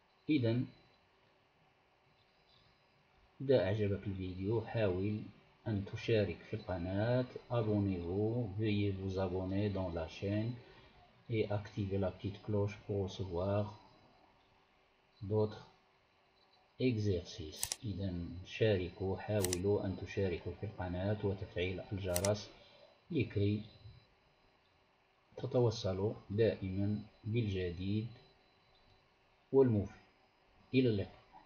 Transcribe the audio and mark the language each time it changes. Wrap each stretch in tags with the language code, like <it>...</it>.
<ar>إذا أعجبك الفيديو حاول أن تشارك في القناة.</ar> <fr>Abonnez-vous, veuillez vous abonner dans la chaîne et activer la petite cloche pour recevoir d'autres exercices.</fr> <ar>إذا شاركوا، حاولوا أن تشاركوا في القناة وتفعيل الجرس لكي تتوصلوا دائما بالجديد والمفيد. إلى اللقاء.</ar>